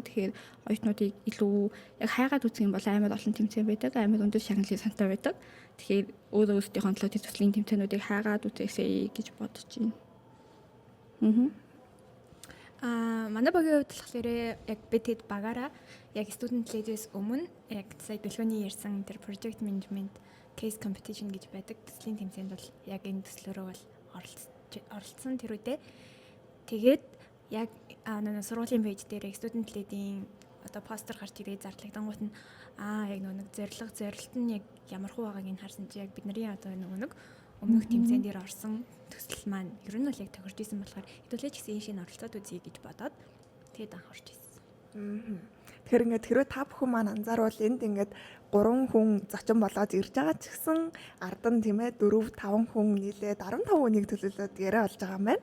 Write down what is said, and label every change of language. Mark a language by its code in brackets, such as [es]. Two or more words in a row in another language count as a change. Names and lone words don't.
[mn] Тэгэхээр оюутнуудыг илүү яг хайгаад үзэх юм бол амар олон тэмцээн байдаг. Амар өндөр шагналын сантай байдаг. Тэгэхээр өөрөө өөрсдийнхөө төлөө төслийн тэмцээнүүдийг хайгаад үзээсэй гэж бодож байна. Манай багийн хувьд болохоор яг бид хэд багаараа яг [en] student leaders [mn] өмнө яг сая бэлгөөний ярьсан тэр [en] project management case competition [mn] гэж байдаг төслийн тэмцээнд бол яг энэ төслөөрөө бол оролцсон тэр үедээ тэгээд яг сургуулийн пэйж дээр [en] student lead- [mn] ийн одоо постэр гарч ирээ зарлагдангууд нь яг нэг зорилт нь яг ямар хуу байгааг нь харсан чи яг бидний одоо нэг өмнөх тэмцээн дээр орсон төсөл маань ер нь бол яг тохирж исэн болохоор хэдүүлээ ч гэсэн энэ шинэ оролцоод үзье гэж бодоод тэгээд анхаарч ирсэн. Тэгэхээр ингээд хэрвээ та бүхэн маань анзаарвал энд ингээд 3 хүн зочин болоод ирж байгаа ч гэсэн ард нь тийм ээ 4 5 хүн нийлээд 15 хүнийг төлөөлөд яриа болж байгаа юм байна.